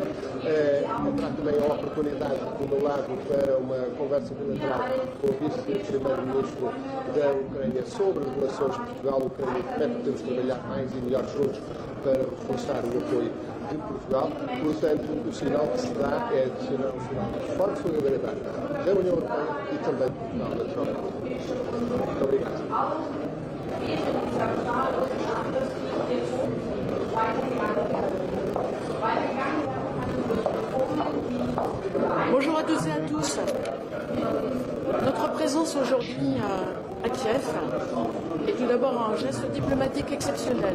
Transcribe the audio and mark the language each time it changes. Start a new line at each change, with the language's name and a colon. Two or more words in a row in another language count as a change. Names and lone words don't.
Portuguese: Haverá também a oportunidade, do meu lado, para uma conversa bilateral com o vice-primeiro-ministro da Ucrânia sobre relações Portugal-Ucrânia, como é que podemos trabalhar mais e melhor juntos para reforçar o apoio de Portugal. Portanto, o sinal que se dá é um sinal de forte solidariedade da União Europeia e também de Portugal, naturalmente. Muito obrigado.
French: Bonjour à toutes et à tous. Notre présence aujourd'hui à Kiev est tout d'abord un geste diplomatique exceptionnel.